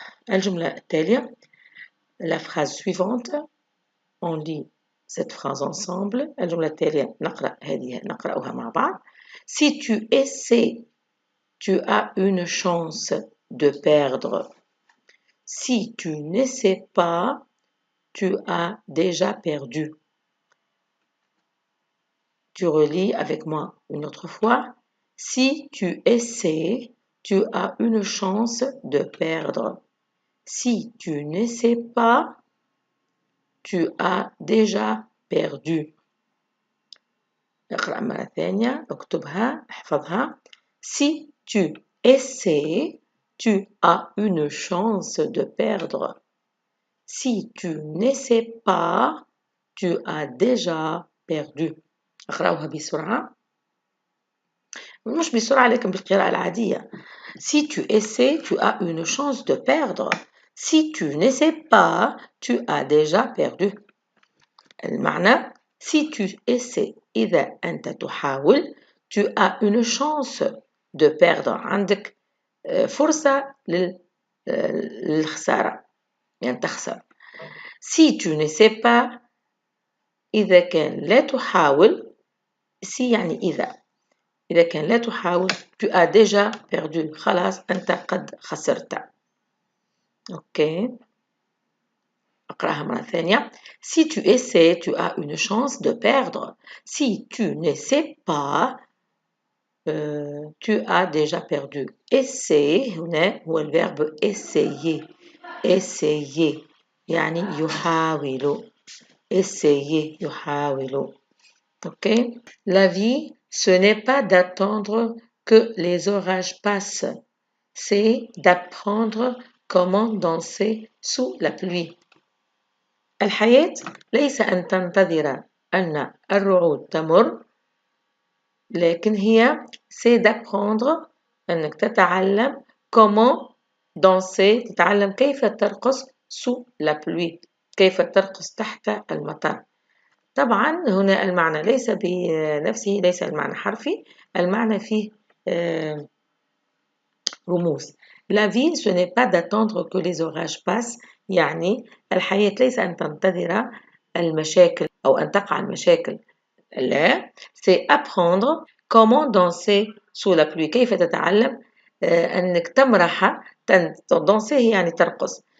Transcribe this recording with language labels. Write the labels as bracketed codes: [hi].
[ar] الجملة التالية [fr] la phrase suivante on lit cette phrase ensemble [ar] الجملة التالية نقرأها مع بعض [fr] si tu essaies tu as une chance de perdre si tu n'essaies pas tu as déjà perdu Tu relis avec moi une autre fois. Si tu essaies, tu as une chance de perdre. Si tu n'essaies pas, tu as déjà perdu. [ar] اقرأ مرة ثانية اكتبها احفظها. Si tu essaies, tu as une chance de perdre. Si tu n'essaies pas, tu as déjà perdu. اقرأوها بسرعة. مش بسرعة لكن بالقراءة العادية. [fr] Si tu essaies, tu as une chance de perdre. Si tu n'essaies pas, tu as déjà perdu. [ar] المعنى [fr] si tu essaies [ar] إذا أنت تحاول [fr] tu as une chance de perdre [ar] عندك فرصة للخسارة يعني تخسر. [fr] Si tu n'essaies pas [ar] إذا كان لا تحاول si يعني إذا كان لا تحاول [fr] tu as déjà perdu [ar] خلاص أنت قد خسرت. أوكي أقرأها مرة ثانية. [fr] Si tu essaies tu as une chance de perdre. Si tu n'essaies pas tu as déjà perdu. [ar] Essayer هنا هو الverbe essayer. essayer يعني يحاول. [fr] essayer [ar] يحاول. [fr] Ok. La vie, ce n'est pas d'attendre que les orages passent. C'est d'apprendre comment danser sous la pluie. [ar] الحياة ليس أن تنتظر أن الرعود تمر لكن هي [fr] c'est d'apprendre [ar] أنك تتعلم [fr] comment danser [ar] تتعلم كيف ترقص [fr] sous la pluie [ar] كيف ترقص تحت المطر. طبعا هنا المعنى ليس بنفسه ليس المعنى حرفي المعنى فيه رموز. [fr] La vie ce n'est pas d'attendre que les orages passent [ar] يعني الحياة ليس أن تنتظر المشاكل أو أن تقع المشاكل لا [fr] c'est apprendre comment danser sous la pluie [ar] كيف تتعلم أنك تمرح danser يعني ترقص.